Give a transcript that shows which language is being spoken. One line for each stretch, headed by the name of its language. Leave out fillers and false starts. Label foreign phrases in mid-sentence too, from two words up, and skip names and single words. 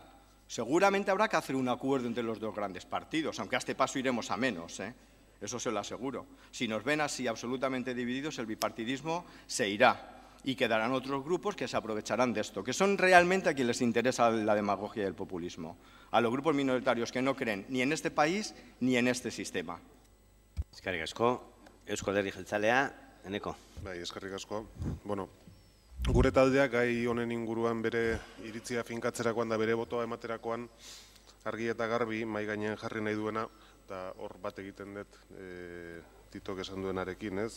Spanish: Seguramente habrá que hacer un acuerdo entre los dos grandes partidos, aunque a este paso iremos a menos, eso se lo aseguro. Si nos ven así absolutamente divididos, el bipartidismo se irá y quedarán otros grupos que se aprovecharán de esto, que son realmente a quienes les interesa la demagogia y el populismo, a los grupos minoritarios que no creen ni en este país ni en este sistema.
Basque: Eskerrik asko. Eusko Alderdi Jeltzalea, Eneko. Bai, eskerrik asko. Bueno, gure taldeak gai honen inguruan bere iritzia finkatzerakoan da bere botoa ematerakoan argi eta garbi mahai gainean jarri nahi duena, eta hor bat egiten dut Titok esan duenarekin, ez?